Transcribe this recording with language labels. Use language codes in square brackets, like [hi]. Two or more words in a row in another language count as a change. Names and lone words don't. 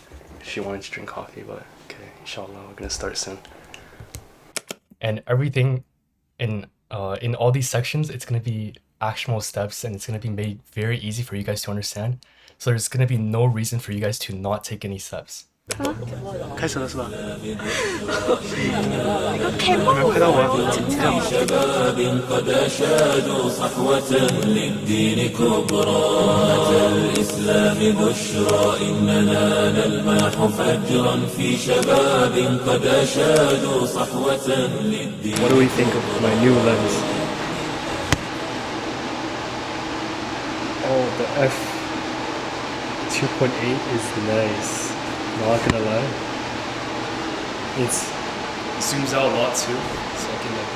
[en] She wanted to drink coffee, but okay, inshallah, we're gonna start soon. And everything in all these sections, it's gonna be actionable steps, and it's gonna be made very easy for you guys to understand. So there's gonna be no reason for you guys to not take any steps. [zh] 开始了是吧？你们拍到我了。 [ar] شباب قد أشادوا صحوة للدين كبرى أتى الإسلام بشرى إننا نلمح فجرا في شباب قد أشادوا صحوة للدين. [en] What do we think of my new lens? Oh, the f 2.8 is nice. Not gonna lie, it zooms out a lot too, so I can like.